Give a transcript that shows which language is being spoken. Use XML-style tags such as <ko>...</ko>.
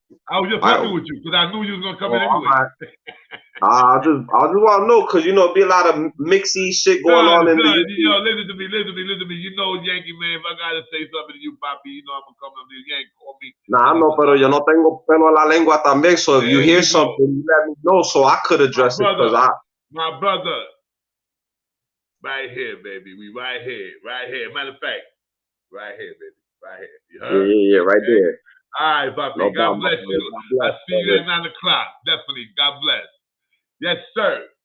<en>I was just fucking with you because I knew you was gonna come in anyway. I just want to know because it be a lot of mixy shit going on in the. Listen to me. You know, Yankee man. If I gotta say something to you, Papi, I'm gonna come up to Yankee. Call me.</en> <es>Nah, no, pero yo no tengo pelo en la lengua también.</es> <en>So if you hear something, you let me know so I could address it. My brother, right here, baby. We right here. Matter of fact, right here, baby. Right here. You heard? Yeah, right there. All right, Papi. No, God bless you. I'll see you at 9 o'clock. Definitely. God bless. Yes, sir.</en>